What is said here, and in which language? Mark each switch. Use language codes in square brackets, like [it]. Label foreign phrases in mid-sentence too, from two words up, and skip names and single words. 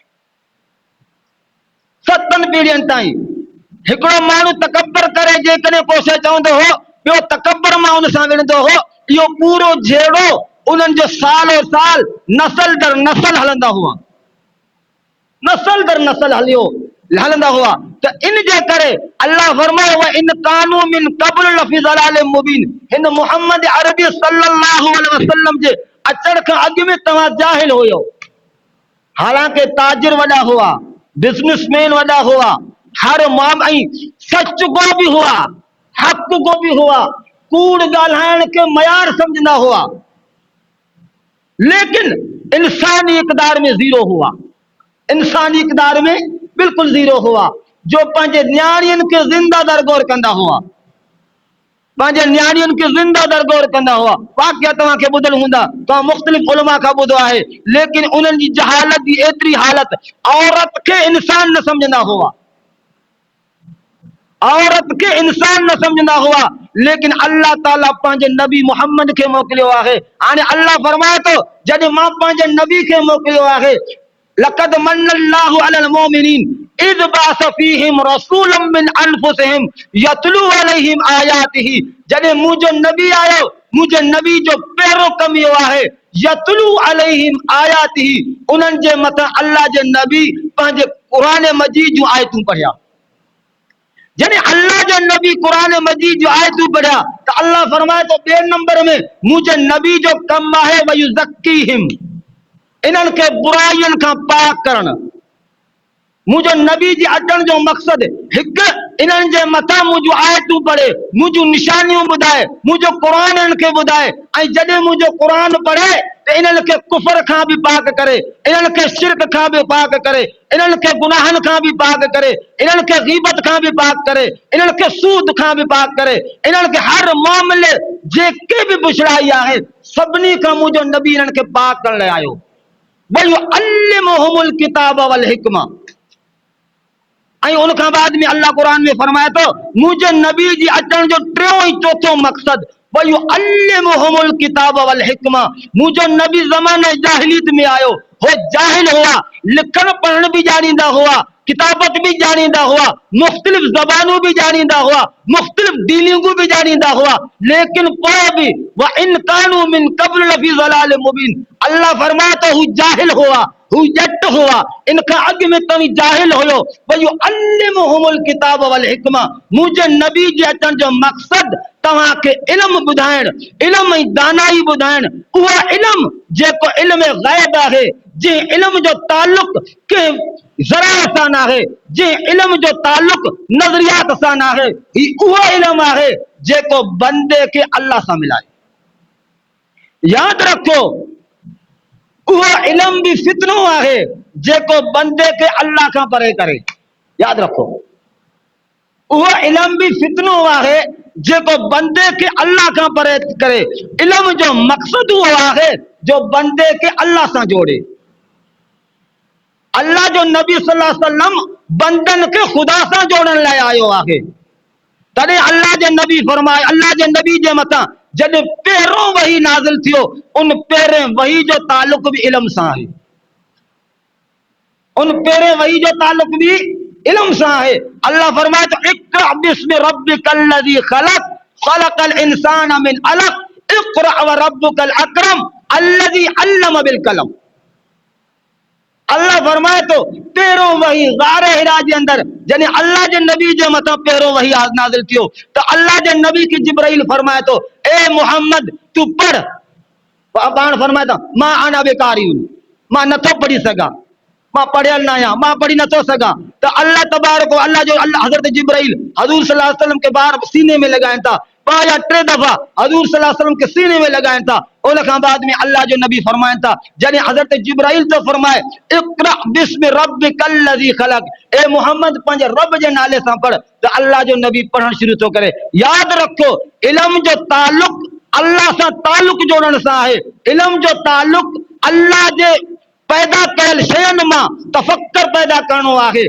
[sd] 7 पीढ़ियुनि ताईं हिकिड़ो माण्हू तकबर करे जेकॾहिं को शइ चवंदो हो, ॿियो तकबर मां उन सां विढ़ंदो हो। इहो पूरो झेड़ो उन्हनि जो सालो साल नस्ल दर नस्ल हलंदा हुआ, नस्ल दर नस्ल हलंदा हुआ। तो इन जे करे अल्लाह फरमायो [ar] وإن كانوا من قبل لفي ضلال مبين, [sd] हिन मोहम्मद अरबी [ar] صلى الله عليه وسلم [sd] जे अचण खां अॻु में तव्हां जाहिल हुयो। हालांकि ताजिर वॾा हुआ, बिजनेसमैन वॾा हुआ, हर माम ऐं सच को भी हुआ, हक़ को भी हुआ, कूड़ ॻाल्हाइण के मयार समझंदा हुआ, लेकिन इंसानी इक़दार में ज़ीरो हुआ। इंसानी इक़दार में बिल्कुल ज़ीरो हुआ, जो पंहिंजे न्याणियुनि खे ज़िंदा दरगोर कंदा हुआ, पंहिंजे न्याणियुनि खे ज़िंदा दरगोर कंदा हुआ। वाक़िया तव्हांखे ॿुधल हूंदा, तव्हां मुख़्तलिफ़ उलमा खां ॿुधो आहे, लेकिन उन्हनि जी जहालत जी एतिरी हालत, औरत खे इंसान न समझंदा हुआ, औरत के इंसान न समझंदा हुआ। लेकिन अल्लाह ताला पंहिंजे नबी मोहम्मद खे मोकिलियो आहे। हाणे अल्लाह फरमाए थो, जॾहिं मां पंहिंजे नबी खे मोकिलियो आहे, [ar] لقد من الله على المؤمنين إذ بعث فيهم رسولا من أنفسهم يتلو عليهم آياته, [sd] जॾहिं मुंहिंजो नबी आयो, मुंहिंजे नबी जो पहिरों कम इहो आहे, [ar] يتلو عليهم آياته, [sd] उन्हनि जे मथां अल्लाह जे नबी पंहिंजे कुरान मजीद जो आयतूं पढ़िया। जने अल्लाह जो नबी कुरान मजीद जो आयतूं पढ़िया तो अल्लाह फरमाए तो बे नंबर में मुझे नबी जो कम है वयुज़क्कीहिम, इन्हनि खे बुराइयुनि खां पाक करण। मुझो नबी जी अचण जो मकसद हिक इन्हनि जे मथां मुझो आयतूं पढ़े, मुझो निशानियूं ॿुधाए, मुझो कुरान इन्हनि खे ॿुधाए, ऐं जॾहिं मुझो कुरान पढ़े त इन्हनि खे कुफर खां बि पाक करे, इन्हनि खे शिरक खां बि पाक करे, इन्हनि खे गुनाहनि खां बि पाक करे, इन्हनि खे गीबत खां बि पाक करे, इन्हनि खे सूद खां बि पाक करे, इन्हनि खे हर मामले जेके बि बुछड़ाई आहे सभिनी खां मुझो नबी इन्हनि खे पाक करण लाइ आयो। [ar] ويعلمهم الكتاب والحكمة, [sd] ऐं उन खां बाद में अल्लाह कुरान में फरमाए तो मुझे नबी जी अचण जो टियों ऐं चौथों मकसद [ar] ويعلمهم الكتاب والحكمة, [sd] मुझो नबी ज़माने जाहिलियत में आयो हो, जाहिल हुआ, लिखण पढ़ण भी जानींदा हुआ, किताबत भी जानींदा हुआ, मुख्तलिफ ज़बानूं भी जानींदा हुआ, मुख्तलिफ दीनियूं भी जानींदा हुआ, लेकिन पोइ भी [ar] وإن كانوا من قبل لفي ضلال مبين, [sd] अल्लाह फरमाए तो हू जाहिल हुआ, हू जट हुआ, इनका अग में तवी जाहिल हुयो। [ar] ويعلمهم الكتاب والحكمة, [sd] मुझे नबी जे अचण जो मकसद तव्हां खे इल्म ॿुधाइण, इल्म ऐं दानाई ॿुधाइण, उहा इल्म जेको इल्म ग़ैब आहे, जे इल्म जो ताल्लुक के ज़रा सां नाहे, जे इल्म जो ताल्लुक नज़रियात सां नाहे, ही उहा इल्म आहे जेको बंदे खे अल्लाह सां मिलाए। याद रखो उहा इल्म भी फितनो आहे जेको बंदे खे अल्लाह खां परे करे। याद रखो उहा इल्म भी फितनो आहे जेको बंदे खे अल्लाह खां परे करे। इल्म जो मकसद उहो आहे जो बंदे खे अल्लाह सां जोड़े। अल्लाह जो नबी [ar] صلى الله عليه وسلم [sd] बंदन के खुदा सां जोड़न लाइ आयो आहे। तॾहिं अल्लाह जे नबी फरमाए, अल्लाह जे नबी जे मथां जॾहिं पहिरों वही नाज़िल थियो उन पहिरें वही जो ताल्लुक भी इल्म सां आहे। उन पहिरें वही जो ताल्लुक भी इल्म सां आहे। अल्लाह फरमाए तो [ar] اقرأ باسم ربك الذي خلق خلق الإنسان من علق اقرأ وربك الأكرم الذي علم بالقلم. [sd] अल्लाह फरमाए तो पहिरों वही गारे हिरा जे अंदर जने अल्लाह जे नबी जे मथां पहिरों वही नाज़िल थियो तो अल्लाह जे नबी खे जिब्राइल फरमाए तो ए मोहम्मद तू पढ़। पाण फरमाए तो मां [ar] أنا بقارئ, [sd] मां नथो पढ़ी सघां, मां पढ़ियल न आहियां, मां पढ़ी नथो सघां। तो अल्लाह तबारक अल्लाह जो अल्लाह हज़रत जिब्राइल हज़ूर [ar] صلى الله عليه وسلم [sd] के बार सीने में लगाइन था, 2 या 3 दफा हज़ूर [ar] صلى الله عليه وسلم [sd] के सीने में लगाइन था। उन खां बाद में अल्लाह जो नबी फरमाइन था जने हज़रत जिब्राइल तो फरमाए [ar] اقرأ باسم ربك الذي خلق, [sd] ए मोहम्मद पंहिंजे रब जे नाले सां पढ़, तो अल्लाह जो नबी पढ़ण शुरू तो करे। याद रखो इल्म जो ताल्लुक अल्लाह सां ताल्लुक जोड़न सां आहे। इल्म जो ताल्लुक अल्लाह जे पैदा कयल शयुनि मां तफक्कर पैदा करणो आहे।